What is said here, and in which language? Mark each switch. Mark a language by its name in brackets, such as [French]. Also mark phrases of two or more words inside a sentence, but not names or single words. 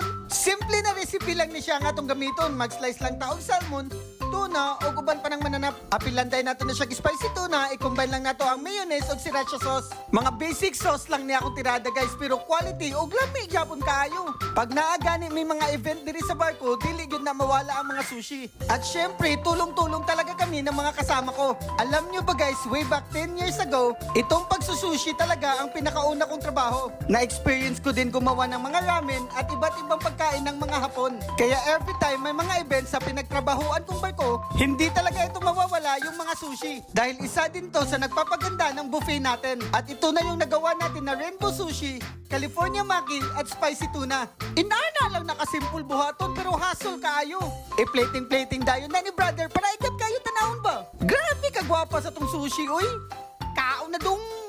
[Cebuano] Simple na recipe lang ni siya nga tong gamiton, mag-slice lang ta og salmon, tuna o uban pa ng mananap. Apilanday nato na siya [English] spicy tuna, [Cebuano] i-combine lang nato ang mayonnaise ug sriracha sauce. Mga [English] basic sauce [Cebuano] lang niya akong tirada guys, pero quality ug lami gyapon kaayo. Pag naagani may mga event diri sa barko, dili gyud na mawala ang mga sushi. [Filipino] At syempre, tulong-tulong talaga kami ng mga kasama ko. Alam nyo ba guys, [English] way back 10 years ago, [Filipino] itong pagsusushi talaga ang pinakauna kong trabaho. Na-experience ko din gumawa ng mga ramen at iba't ibang pagkain ng mga Hapon. Kaya [English] every time [Filipino] may mga events sa pinagtrabahuan kong barko, hindi talaga ito mawawala yung mga sushi. Dahil isa din to sa nagpapaganda ng buffet natin. At ito na yung nagawa natin na [English] rainbow sushi, [Filipino] California maki at [English] spicy tuna. [Cebuano] Inana lang nakasimple buhaton pero hassle kaayo. Plating-plating dayon na ni brother para ikat kayo tanawon ba? Grabe kagwapa sa tong sushi, uy! Kao na dong!